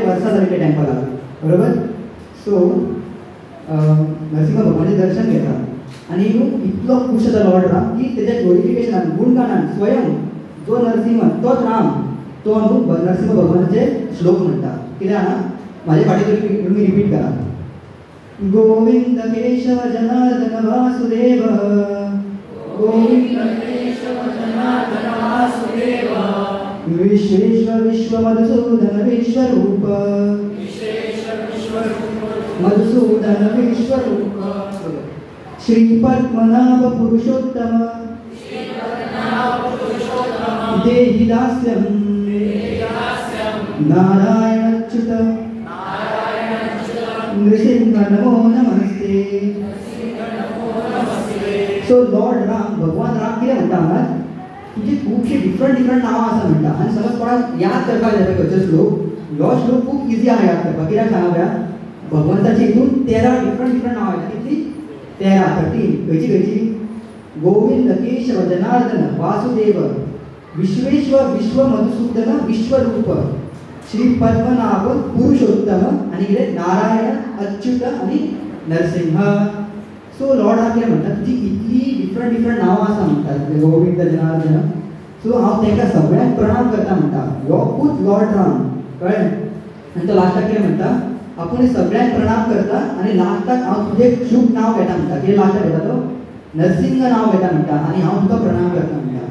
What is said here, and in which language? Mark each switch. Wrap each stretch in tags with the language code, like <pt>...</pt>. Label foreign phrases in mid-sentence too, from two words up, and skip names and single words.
<kok>सो इतले वर्सां जाली त्या टेम्पलाक, बरोबर? सो नरसिंह भगवानाचें दर्शन घेता आनी इतलो खूश जाता लॉर्ड राम की तेच्या ग्लोरिफिकेशनान गुणगानान स्वयं जो नरसिंह तोच राम तो नरसिंह भगवानाचे श्लोक म्हणटा कित्याक जाणा म्हाजे फाटी तुमी रिपीट करा</kok> <sa>गोविंद केशव जनार्दन वासुदेव गोविंद केशव जनार्दन वासुदेव विश्वेश्वर विश्व मधुसूदन विश्वरूप मधुसूदन विश्वरूप श्री पद्मनाभ पुरुषोत्तम देहि दास्यं नारायणच्युत नृसिंह नमो नमस्ते.</sa> <kok>सो लॉर्ड राम भगवान राम कितें म्हणटा हांगा तुजी खुबशी डिफरंट नांवां आसा म्हणटा आनी समज कोणाक याद करपाक जाय खंयचो श्लोक हो श्लोक खूब इजी आहा याद करपाक कित्याक सांगा पळया भगवंताची हितून 13 डिफरंट नांवां येता कितली 13 खंयची गोविंद केशव जनार्दन वासुदेव विश्वेश्वर विश्व मधुसूदन विश्वरूप श्री पद्मनाभ पुरुषोत्तम आणि कितें नारायण अच्युत आणि नरसिंह. सो लॉर्ड हांव कितें म्हणटा तुजी इतली डिफरंट नांवां आसा म्हणटात गोविंद जनार्दन सो हांव तांकां सगळ्यांक प्रणाम करता म्हणटा हो खूब लॉर्ड राम कळ्ळें आनी तो लास्टाक कितें म्हणटा आपूण सगळ्यांक प्रणाम करता आनी लास्टाक हांव तुजें शुभ नांव घेता म्हणटा कितें लास्टाक घेता तो नरसिंह नांव घेता म्हणटा आनी हांव तुका प्रणाम करता म्हणटा.</kok>